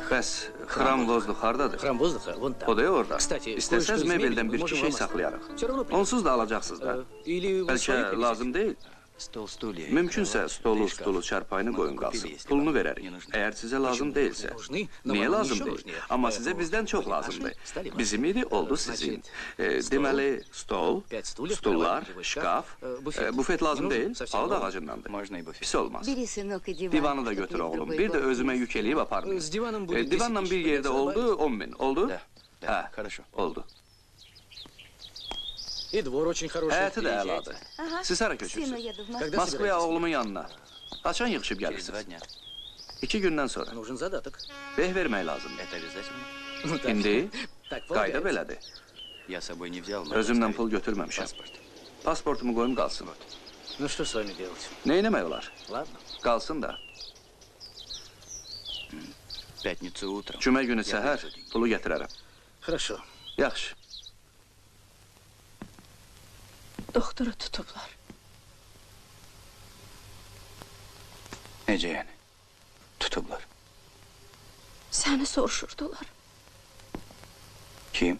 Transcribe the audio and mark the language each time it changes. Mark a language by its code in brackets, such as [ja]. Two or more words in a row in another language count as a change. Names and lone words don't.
[az] Bəs xram vozluq hardadır? [ru] Храм воздуха вон там. [az] O da ya orada. Kstati, İstəsəz [ru] kое-что из [az] mebeldən [ru] мебели [az] bir [ru] мы [az] iki [ru] можем [az] şey [ru] вам [az] saxlayarıq. [ru] Все равно придется. [az] Onsuz da alacaqsınız da. [ru] Или вы свои [az] Bəlkə [ru] привезете. [az] lazım deyil. [ru] Стол, стулья. [az] Mümkünsə [ru] кровать, [az] stolu, [ru] и шкаф. [az] stulu, çarpayını [ru] Мы [az] qoyun [ru] бы [az] qalsın. [ru] купили, если [az] Pulunu [ru] вам [az] verərik. [ru] не нужно. [az] Əgər sizə lazım deyilsə. [ru] Нужны, но [az] Niyə [ru] вам [az] lazım [ru] еще [az] deyil? [ru] нужнее. [az] Amma [ru] Поэтому [az] sizə bizdən çox [ru] были [az] lazımdır. [ru] наши, стали ваши. [az] Bizim idi, oldu sizin. Deməli, stol, [ru] 5 стульев, [az] stullar, [ru] кровать, [az] şkaf, [ru] буфет. [az] bufet lazım [ru] Не нужен, [az] deyil, [ru] совсем [az] ağ da [ru] новый. [az] ağacındandır. [ru] Можно и буфет. [az] Pis olmaz. Biri sınık divan. Divanı da götür oğlum. Bir də özümə yük eləyib aparmayın. [ru] С диваном будет [az] Divanla 10 bir [ru] тысяч. [az] yerdə oldu 10 min. Oldu? [ru] Да, да, [az] Hə, [ru] хорошо. [az] oldu. [ru] И двор очень хороший. [az] Həyəti də [ru] Приезжайте. [az] əladır. Aha. Siz hara [ru] Sino [az] köçürsünüz? [ru] еду в Когда [az] Moskvaya [ru] собираетесь? [az] oğlumun yanına. Qaçan yığışıb [ru] Через 2 [az] gəlirsiniz. [ru] дня. [az] 2 gündən sonra. [ru] Нужен задаток. [az] Beh vermək lazımdır. [ru] Это обязательно? Ну, так. [az] İndi [ru] Так, [az] qayda [ru] полагается. [az] belədir. [ru] Я с собой не взял, но [az] Özümdən [ru] оставил. [az] pul götürməmişəm. [ru] Паспорт. [az] Pasportumu qoyum qalsın. [ru] Ну что с вами делать? [az] Nə eləmək olar? [ru] Ладно. [az] Qalsın da. [ru] В пятницу утром. [az] Cümə günü [ru] Я [az] səhər [ru] привезу деньги. [az] pulu gətirərəm. [ru] Хорошо. [az] Yaxşı. Doktoru tutublar. Necə yəni? Tutublar. Səni soruşurdular. Kim?